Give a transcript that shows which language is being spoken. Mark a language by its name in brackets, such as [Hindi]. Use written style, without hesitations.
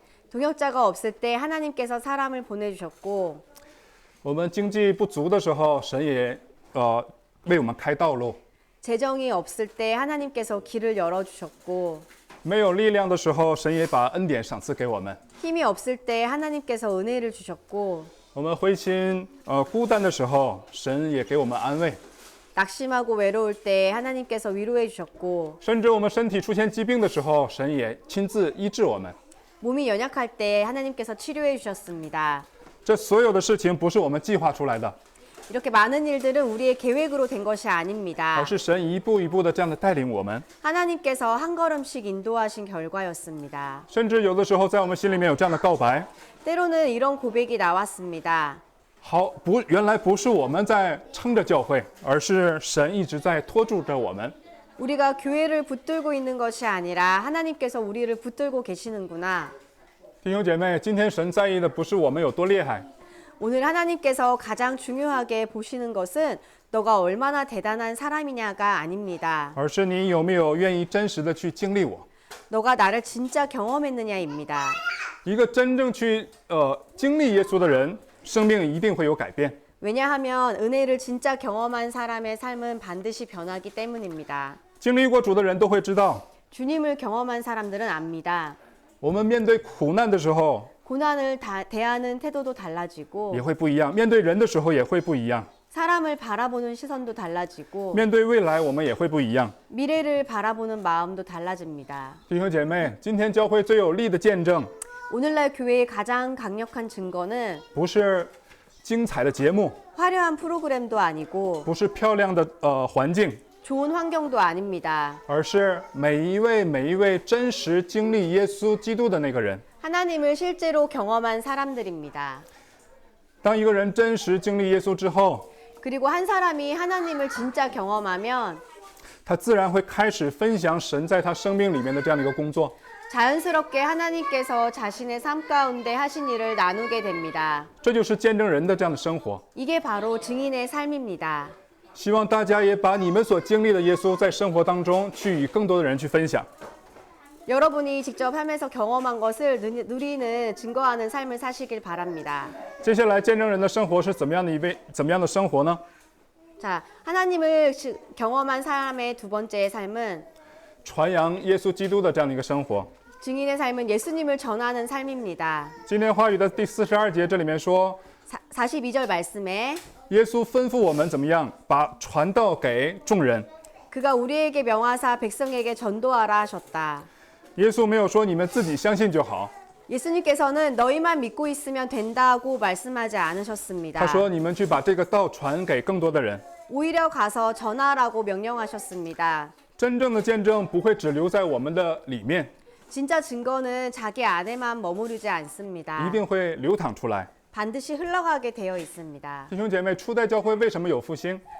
[Korean] 동역자가 없을 때 하나님께서 사람을 보내주셨고 [Chinese] 我们经济不足的时候，神也为我们开道路。 [Korean] 재정이 없을 때 하나님께서 길을 열어주셨고 [Chinese] 没有力量的时候，神也把恩典赏赐给我们。 [Korean] 힘이 없을 때 하나님께서 은혜를 주셨고 [Chinese] 我们灰心孤单的时候，神也给我们安慰。 [Korean] 낙심하고 외로울 때 하나님께서 위로해 주셨고 [Chinese] 甚至我们身体出现疾病的时候，神也亲自医治我们。 [Korean] 몸이 연약할 때 하나님께서 치료해 주셨습니다. [Chinese] 这所有的事情不是我们计划出来的， [Korean] 이렇게 많은 일들은 우리의 계획으로 된 것이 아닙니다. [Chinese] 而是神一步一步的这样的带领我们。 [Korean] 하나님께서 한 걸음씩 인도하신 결과였습니다. [Chinese] 甚至有的时候，在我们心里面有这样的告白： [Korean] 때로는 이런 고백이 나왔습니다. [Chinese] 原来不是我们在撑着教会，而是神一直在拖住着我们。 [Korean] 우리가 교회를 붙들고 있는 것이 아니라 하나님께서 우리를 붙들고 계시는구나. [Chinese] 弟兄姐妹，今天神在意的不是我们有多厉害， [Korean] 오늘 하나님께서 가장 중요하게 보시는 것은 너가 얼마나 대단한 사람이냐가 아닙니다. [Chinese] 而是你有没有愿意真实的去经历我。 [Korean] 너가 나를 진짜 경험했느냐입니다. [Chinese] 一个真正去经历耶稣的人，生命一定会有改变。 [Korean] 왜냐하면 은혜를 진짜 경험한 사람의 삶은 반드시 변하기 때문입니다. [Chinese] 经历过主的人都会知道， [Korean] 주님을 경험한 사람들은 압니다. [Chinese] 我们面对苦难的时候 [Korean] 고난을 대하는 태도도 달라지고 [Chinese] 也会不一样，面对人的时候也会不一样， [Korean] 사람을 바라보는 시선도 달라지고 [Chinese] 面对未来我们也会不一样。 [Korean] 미래를 바라보는 마음도 달라집니다. [Chinese] 弟兄姐妹，今天教会最有力的见证， [Korean] 오늘날 교회의 가장 강력한 증거는 [Chinese] 不是精彩的节目， [Korean] 화려한 프로그램도 아니고 [Chinese] 不是漂亮的环境， [Korean] 좋은 환경도 아닙니다. [Chinese] 而是每一位真实经历耶稣基督的那个人。 [Korean] 하나님을 실제로 경험한 사람들입니다. [Chinese] 当一个人真实经历耶稣之后， [Korean] 그리고 한 사람이 하나님을 진짜 경험하면 [Chinese] 他自然会开始分享神在他生命里面的这样的一个工作。 [Korean] 자연스럽게 하나님께서 자신의 삶 가운데 하신 일을 나누게 됩니다. [Chinese] 这就是见证人的这样的生活。 [Korean] 이게 바로 증인의 삶입니다. [Chinese] 希望大家也把你们所经历的耶稣在生活当中去与更多的人去分享。 [Korean] 여러분이 직접 하면서 경험한 것을 누리는 증거하는 삶을 사시길 바랍니다. [Chinese] 接下来见证人的生活是怎么样的生活呢？ [Korean] 자, 하나님을 경험한 사람의 두 번째 삶은 [Chinese] 传扬耶稣基督的这样的一个生活。 [Korean] 증인의 삶은 예수님을 전하는 삶입니다. [Chinese] 今天话语的第42节这里面说， [Korean] 42절 말씀에 [Chinese] 耶稣吩咐我们怎么样把传道给众人。 [Korean] 그가 우리에게 명하사 백성에게 전도하라 하셨다. [Chinese] 耶稣没有说你们自己相信就好， [Korean] 예수님께서는 너희만 믿고 있으면 된다고 말씀하지 [Chinese] 他 [Korean] 않으셨습니다. [Chinese] 说你们去把这个道传给更多的人。 [Korean] 오히려 가서 전하라고 명령하셨습니다. [Chinese] 真正的见证不会只留在我们的里面， [Korean] 진짜 증거는 자기 안에만 머무르지 [Chinese] 一 [Korean] 않습니다. [Chinese] 定会流淌出来。 [Korean] 반드시 흘러가게 되어 있습니다. [Chinese] 弟兄姐妹，初代教会为什么有复兴？